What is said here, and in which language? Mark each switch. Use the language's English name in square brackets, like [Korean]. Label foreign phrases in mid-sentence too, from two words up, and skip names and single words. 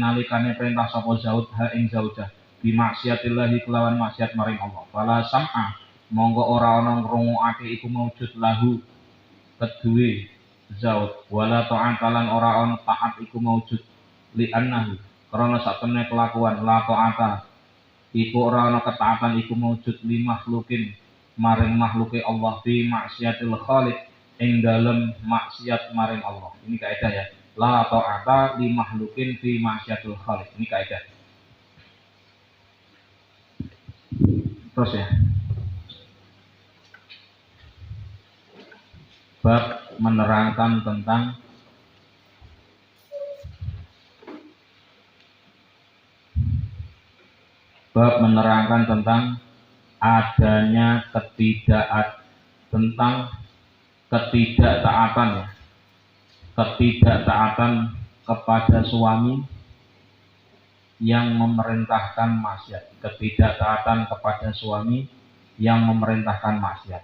[Javanese] nalikane perintah sapa zauj ha ing zaujah [Arabic] bi maksiatillahi [Javanese] kelawan maksiat maring Allah [Arabic] fala sam'a [Javanese] mongko ora ana ngrungokake iku [Arabic] maujud lahu [Javanese] kedue zauj [Arabic] wala ta'atalan [Javanese] ora ana taat iku maujud [Arabic] li annahu [Javanese] karena sak temene kelakuan [Arabic] la ta'ata [Javanese] iku ora ana ketaatan iku [Arabic] maujud li makhlukin [Javanese] maring makhluke Allah [Arabic] fi maksiatil khaliq [Javanese] ing dalem maksiat maring Allah. [Indonesian] Ini kaidah ya. [Arabic] La ta'ata li makhlukin fi maksiatil khaliq. [Indonesian] Ini kaidah. Terus ya. Bab menerangkan tentang adanya ketidaktaatan kepada suami yang memerintahkan maksiat.